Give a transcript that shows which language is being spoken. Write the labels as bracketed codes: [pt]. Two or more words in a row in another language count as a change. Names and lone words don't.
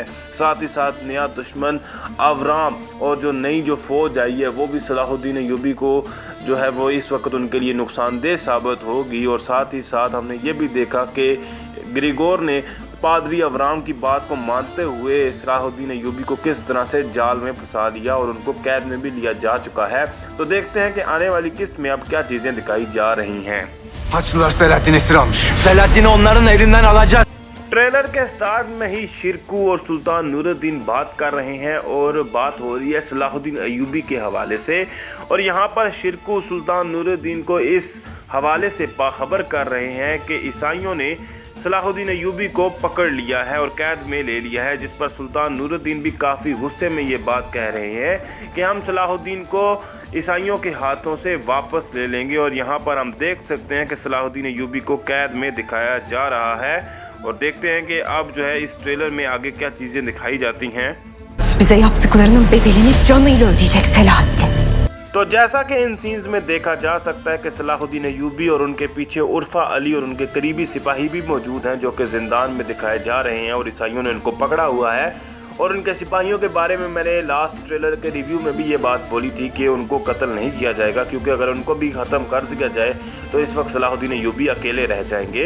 [hi] साथ ही साथ नया दुश्मन अवराम और जो नई जो फ़ौज आई है वो भी सलाहुद्दीन अय्यूबी को जो है वो इस वक्त उनके लिए नुकसानदेह साबित होगी। और साथ ही साथ हमने ये भी देखा कि ग्रिगोर ने पादरी अवराम की बात को मानते हुए सलाहुद्दीन अय्यूबी को किस तरह से जाल में फंसा लिया और उनको कैद में भी लिया जा चुका है। तो देखते हैं कि आने वाली किस्त में अब क्या चीज़ें दिखाई जा रही हैं। [tr] Haçlılar Selahattin esir almış. Selahattin'i onların elinden alacağız. [hi] ट्रेलर के स्टार्ट में ही शिरकू और सुल्तान नूरुद्दीन बात कर रहे हैं और बात हो रही है सलाहुद्दीन अय्यूबी के हवाले से। और यहाँ पर शिरकू सुल्तान नूरुद्दीन को इस हवाले से बाखबर कर रहे हैं कि ईसाइयों ने सलाहुद्दीन अय्यूबी को पकड़ लिया है और कैद में ले लिया है, जिस पर सुल्तान नूरुद्दीन भी काफ़ी गुस्से में ये बात कह रहे हैं कि हम सलाहुद्दीन को ईसाइयों के हाथों से वापस ले लेंगे। और यहाँ पर हम देख सकते हैं कि सलाहुद्दीन अय्यूबी को कैद में दिखाया जा रहा है और देखते हैं कि अब जो है इस ट्रेलर में आगे क्या चीज़ें दिखाई जाती हैं। [tr] Bize yaptıklarının bedelini canıyla ödeyecek Selahattin. [hi] तो जैसा कि इन सीन्स में देखा जा सकता है कि सलाहुद्दीन अय्यूबी और उनके पीछे उर्फा अली और उनके करीबी सिपाही भी मौजूद हैं जो कि जिंदान में दिखाए जा रहे हैं और ईसाइयों ने उनको पकड़ा हुआ है। और उनके सिपाहियों के बारे में मैंने [en] last trailer [hi] के रिव्यू में भी ये बात बोली थी कि उनको कत्ल नहीं किया जाएगा, क्योंकि अगर उनको भी ख़त्म कर दिया जाए तो इस वक्त सलाहुद्दीन अय्यूबी अकेले रह जाएंगे।